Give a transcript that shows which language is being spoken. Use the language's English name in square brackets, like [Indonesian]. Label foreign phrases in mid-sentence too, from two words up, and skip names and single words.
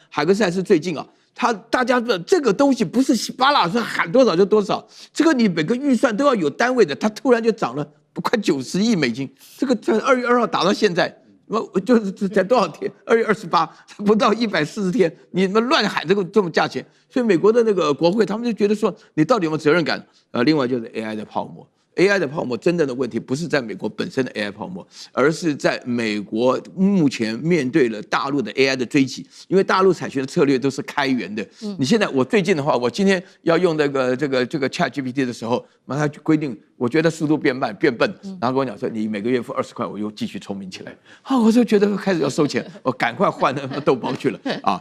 [Chinese] 海格賽斯最近大家的這個東西不是稀巴爛，是喊多少就多少，這個你每個預算都要有單位的，它突然就漲了快90億美金，這個在2月2號打到現在，就是才多少天？2月28，不到140天，你們亂喊這麼價錢，所以美國的那個國會他們就覺得說，你到底有沒有責任感？另外就是 AI 的泡沫。AI 的泡沫真正的問題不是在美國本身的 AI 泡沫，而是在美國目前面對了大陸的 AI 的追擊，因為大陸採取的策略都是開源的。你現在我最近的話，我今天要用這個 ChatGPT 的時候，它規定我覺得速度變慢變笨，然後跟我講說你每個月付20塊，我又繼續聰明起來。我就覺得開始要收錢，我趕快換那個豆包去了啊！